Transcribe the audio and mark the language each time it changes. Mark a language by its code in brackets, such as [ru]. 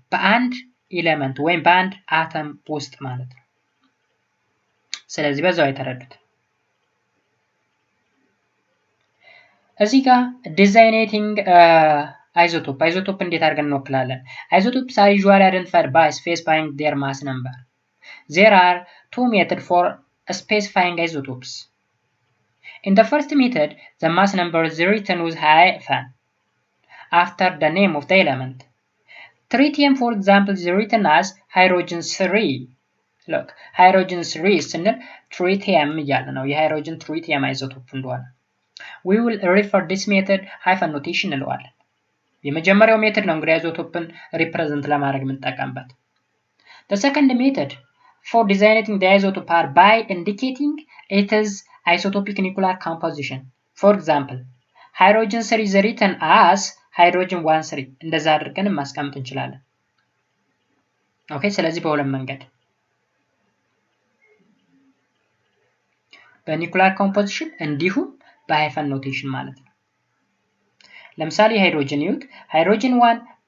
[am] በአንድ ኤሌመንት ወይም በአንድ አተም ውስጥ ማለት ነው። ስለዚህ በዛው የተረዱት። እዚህ ጋር ዲዛይኔቲንግ isotope እንዴት አድርገን እንወክላለን? [en] Isotopes are usually identified by specifying their mass number. There are two methods for specifying isotopes. In the first method, the mass number is written with hyphen after the name of the element. Tritium, for example, is written as hydrogen 3. Look, hydrogen 3 [am] ስንል tritium እያለ ነው። የሃይድሮጅን tritium isotope እንደሆነ. [en] We will refer this method hyphen notation [am] እንለዋለን። የመጀመሪያው ሜተድ ነው እንግዲህ አይሶቶፕን ሪፕሬዘንት ለማድረግ የምንጠቀምበት። [en] The second method for designating the isotope are by indicating its isotopic nuclear composition. For example, hydrogen 3 is written as hydrogen 1,3 [am] እንደዛ አድርገን ማስቀመጥ እንችላለን። ኦኬ ስለዚህ በሁለት መንገድ በኒኩላር ኮምፖዚሽን እንዲሁም በሃይፈን ኖቴሽን ማለት ነው። ለምሳሌ ሃይድሮጅን ይዩት ሃይድሮጅን 1